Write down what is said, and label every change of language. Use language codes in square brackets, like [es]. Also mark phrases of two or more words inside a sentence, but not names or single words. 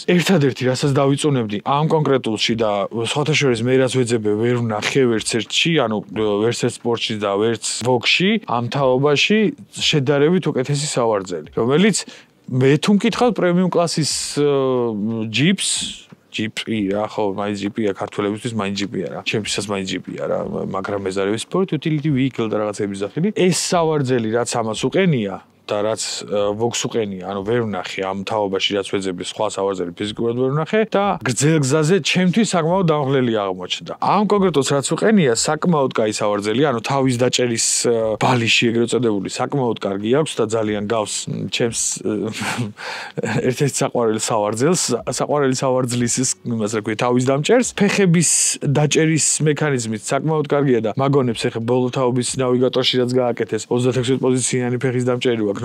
[ka] ერთადერთი, რასაც დავიწუნებდი ამ კონკრეტულში და სხვათა შორის მე რაც ვეძებე ვერ ვნახე ვერც ერთში, ანუ ვერც ერთ სპორტში და ვერც ვოგში, ამ თაობაში შედარებით უკეთესი სავარძელი, რომელიც მე თუ მკითხავთ პრემიუმ კლასის ჯიპს ჯიპი რა ხო მაინც ჯიპია ქართველებისთვის მაინც ჯიპია რა ჩემთვისაც მაინც ჯიპია რა მაგრამ ეს არის [en] sport utility vehicle [ka] და რაღაცების სახელი ეს სავარძელი რაც ამას უყენია და რაც ვოგს უყენია, ანუ ვერ ვნახე ამ თაობაში რაც ვეძებდი სხვა სავარძელი ფიზიკურად ვერ ვნახე და გრძელ გზაზე ჩემთვის საკმაოდ დამღლელი აღმოჩნდა. ამ კონკრეტულს რაც უყენია, საკმაოდ კაი სავარძელი, ანუ თავის დაჭერის ბალიში ეგრეთ წოდებული საკმაოდ კარგი აქვს და ძალიან გავს ჩემს ერთ-ერთ საყვარელი სავარძლის იმას რა ქვია, თავის დამჭერს, ფეხების დაჭერის მექანიზმით საკმაოდ კარგია და მაგონებს ეხა ბოლო თაობის ნავიგატორში რაც გააკეთეს 36 პოზიციანი ფეხის დამჭერი აქვს.